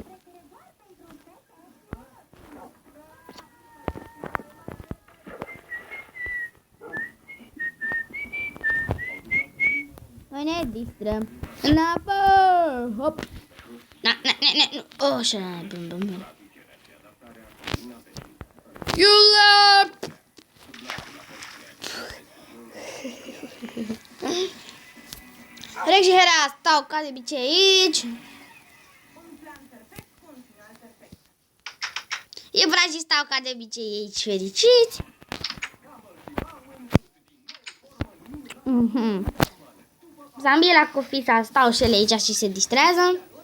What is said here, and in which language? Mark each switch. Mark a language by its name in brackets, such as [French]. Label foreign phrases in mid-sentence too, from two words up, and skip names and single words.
[Romanian] Noi ne distrăm. Înapoi! Hop! Nu! Oh, așa, bun. [English] You left! [Romanian] Rex și Hera stau ca de obicei aici. Ibrahim stau ca de obicei aici fericiți. Zambila cu Fisa stau și ele aici și se distrează.